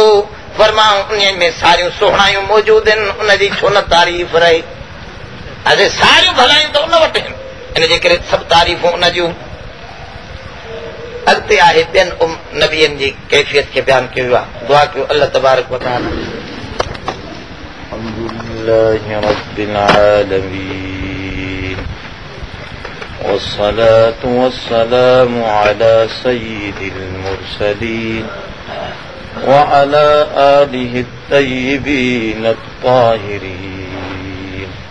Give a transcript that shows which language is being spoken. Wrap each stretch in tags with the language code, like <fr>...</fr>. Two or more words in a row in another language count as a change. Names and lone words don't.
<sd>फरमाऊं उन में सारियूं सुहिणायूं मौजूद आहिनि उनजी छो न तारीफ़ रहे। अॼु सारियूं भलायूं त उन वटि आहिनि इन जे करे सभु तारीफ़ूं उन जूं। अॻिते आहे ॿियनि नबियनि जी कैफ़ियत खे बयानु कयो आहे। दुआ कयो</sd> <ar>الله تبارك وتعالى الحمد لله رب العالمين والصلاة والسلام على سيد المرسلين وعلى آله الطيبين الطاهرين</ar>